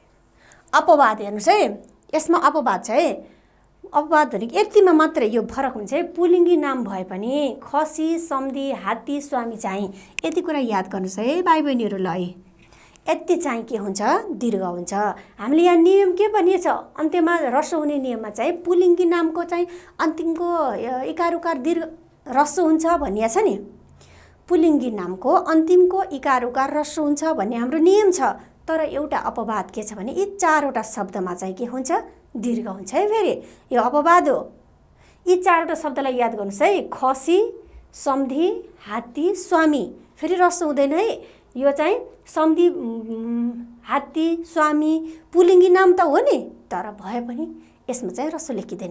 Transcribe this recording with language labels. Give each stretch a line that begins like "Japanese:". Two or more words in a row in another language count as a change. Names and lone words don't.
Nepali: अपवाद हेर्नुहोस् है, यसमा अपवाद छ है। अपवाद भनेको यतिमा मात्रै यो फरक हुन्छ है। पुल्लिङ्गी नाम भए पनि खसी, सम्धि, हात्ती, स्वामी चाहिँ यति कुरा याद गर्नुहोस् है भाइ बहिनीहरू। ल यति चाहिँ के हुन्छ? दीर्घ हुन्छ। हामीले यहाँ नियम के भनिएको छ? अन्त्यमा ह्रस्व हुने नियममा चाहिँ पुल्लिङ्गी नामको चाहिँ अन्तिमको इकार उकार दीर्घ ह्रस्व हुन्छ भनिएको छ नि। पुल्लिङ्गी नामको अन्तिमको इकार उकार ह्रस्व हुन्छ भन्ने हाम्रो नियम छ। तर एउटा अपवाद के छ भने यी 4वटा शब्दमा चाहिँ के हुन्छ? दीर्घ हुन्छ है। फेरि यो अपवाद हो। यी 4वटा शब्दलाई याद गर्नुहोस् है, खसी, सम्धि, हात्ती, स्वामी, फेरि ह्रस्व हुँदैन है। यो चाहिँ सम्धि, हात्ती, स्वामी पुल्लिङ्गी नाम त हो नि, तर भए पनि यसमा चाहिँ ह्रस्व लेखिँदैन।